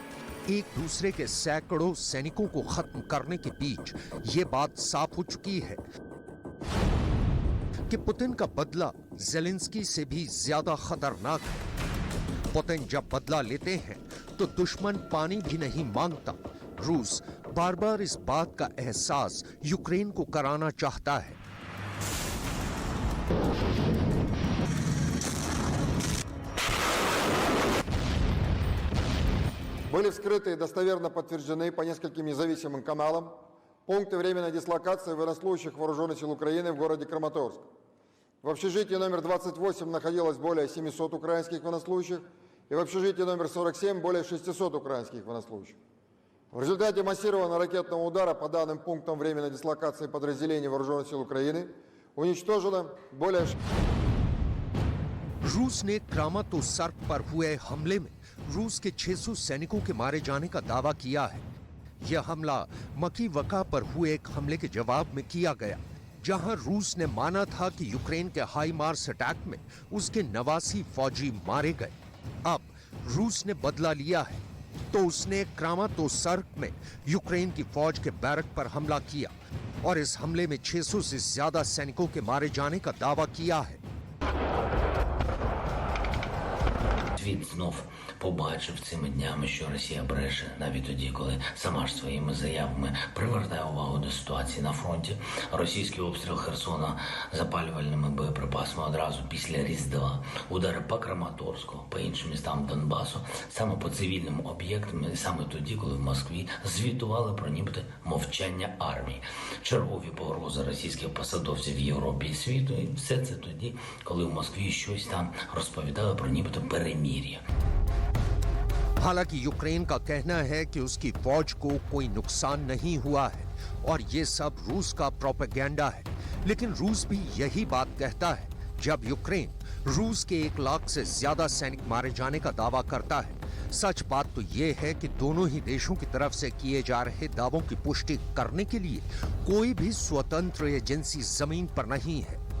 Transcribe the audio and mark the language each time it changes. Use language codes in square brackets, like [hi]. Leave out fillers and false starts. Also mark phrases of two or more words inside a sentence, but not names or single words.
[hi] एक दूसरे के सैकड़ों सैनिकों को खत्म करने के बीच ये बात साफ हो चुकी है कि पुतिन का बदला ज़ेलेंस्की से भी ज्यादा खतरनाक है। पुतिन जब बदला लेते हैं तो दुश्मन पानी भी नहीं मांगता। रूस बार बार इस बात का एहसास यूक्रेन को कराना चाहता है। [ru] Были вскрыты и достоверно подтверждены по нескольким независимым каналам пункты временной дислокации военнослужащих Вооруженных сил Украины в городе Краматорск. В общежитии номер 28 находилось более 700 украинских военнослужащих, и в общежитии номер 47 более 600 украинских военнослужащих. В результате массированного ракетного удара по данным пунктам временной дислокации подразделений Вооруженных сил Украины уничтожено более... [hi] रूस ने क्रामातोर्स्क पर हुए हमले में रूस के 600 सैनिकों के मारे जाने का दावा किया है। यह हमला मकीवका पर हुए एक हमले के जवाब में किया गया, जहां रूस ने माना था कि यूक्रेन के हाई मार्स अटैक में उसके 89 फौजी मारे गए। अब रूस ने बदला लिया है, तो उसने क्रामातोर्स्क में यूक्रेन की फौज के बैरक पर हमला किया और इस हमले में 600 से ज्यादा सैनिकों के मारे जाने का दावा किया है। [uk] Світ знов побачив цими днями, що Росія бреше, навіть тоді, коли сама ж своїми заявами привертає увагу до ситуації на фронті. Російський обстріл Херсона запалювальними боєприпасами одразу після Різдва, удари по Краматорську, по іншим містам Донбасу, саме по цивільним об'єктам, і саме тоді, коли в Москві звітували про нібито мовчання армії. Чергові погрози російських посадовців в Європі і світу, і все це тоді, коли в Москві щось там розповідали про нібито перемир'я. [hi] हालांकि यूक्रेन का कहना है कि उसकी फौज को कोई नुकसान नहीं हुआ है और ये सब रूस का प्रोपेगेंडा है, लेकिन रूस भी यही बात कहता है जब यूक्रेन रूस के 1 लाख से ज्यादा सैनिक मारे जाने का दावा करता है। सच बात तो ये है कि दोनों ही देशों की तरफ से किए जा रहे दावों की पुष्टि करने के लिए कोई भी स्वतंत्र एजेंसी जमीन पर नहीं है।